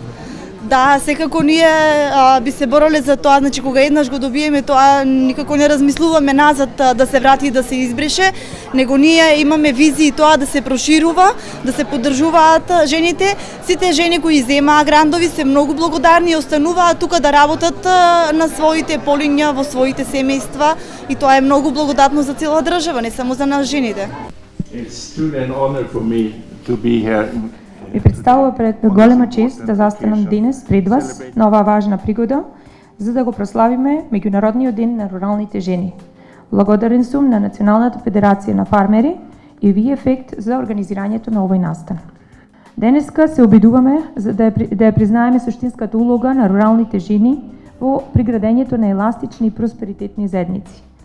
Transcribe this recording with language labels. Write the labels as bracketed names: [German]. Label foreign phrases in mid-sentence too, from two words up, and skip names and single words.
[Macedonian] Да, секако ние би се бореле за тоа, значи кога еднаш го добиеме тоа, никако не размислуваме назад да се врати и да се избрише, него ние имаме визии тоа да се проширува, да се поддржуваат жените. Сите жени кои земаа грантови се многу благодарни и остануваат тука да работат на своите полиња, во своите семејства и тоа е многу благодатно за цела држава, не само за нас жените. [English] It's truly an honor for me to be here. [Macedonian] Ми представува пред голема чест да застанам денес пред вас на оваа важна пригода за да го прославиме Меѓународниот ден на руралните жени. Благодарен сум на Националната федерација на фармери и VFECT за организирањето на овој настан. Денеска се обидуваме за да ја признаеме суштинската улога на руралните жени во приградењето на еластични и просперитетни заедници.